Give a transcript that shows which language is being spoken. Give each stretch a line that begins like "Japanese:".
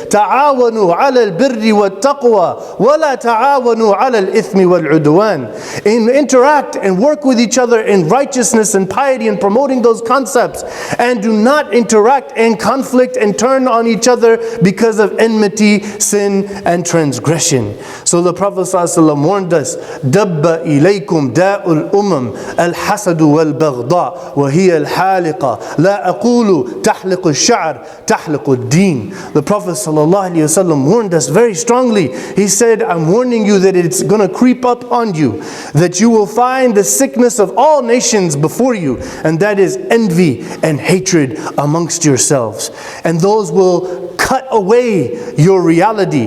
Arabic: تَعَاوَنُوا عَلَى الْبِرِّ وَالتَّقْوَى وَلَا تَعَاوَنُوا عَلَى الْإِثْمِ وَالْعُدْوَانِ.
English: Interact and work with each other in righteousness and piety and promoting those concepts. And do not interact and conflict and turn on each other because of enmity, sin, and transgression. So the Prophet ﷺ warned us,
Arabic: دَبَّ إِلَيْكُمْ دَاءُ الْأُمَمِ الْحَسَدُ وَالْبَغْضَاءُ وَهِيَ الْحَالِقَةُ لَا لا أقول تحلق الشعر تحلق الدين.
English: The Prophet ﷺ warned us very strongly. He said, I'm warning you that it's going to creep up on you, that you will find the sickness of all nations before you, and that is envy and hatred amongst yourselves. And those will cut away your reality.